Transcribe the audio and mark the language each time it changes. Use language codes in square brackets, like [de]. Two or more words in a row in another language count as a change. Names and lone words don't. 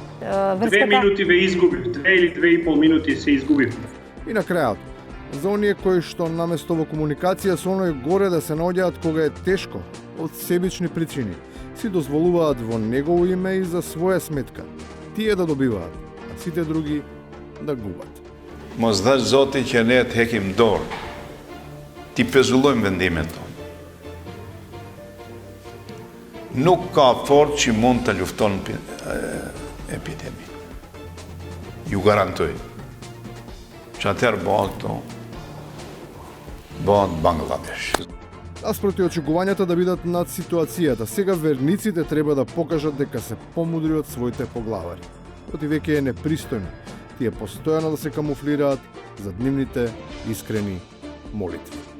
[mk] 2 минути ве изгубив, 2 или 2,5 минути се изгубив. И на крајот, за оние кои што наместо во комуникација со оној горе да се наоѓаат кога е тешко, од себични причини, си дозволуваат во негово име и за своја сметка, тие да добиваат, а сите други да губат. [sq] Mos dhash Zoti që ne të hekim dorë, ti pezullojmë vendimin tonë. Nuk ka forcë që mund të lufton epidemi. Ju garantoj. Që atëherë bëhet Bangladesh. [mk] Наспроти очекувањата да бидат над ситуацијата, сега верниците треба да покажат дека се помудри од своите поглавари. Оти веќе е непристојно тие постојано да се камуфлираат за нивните искрени молитви.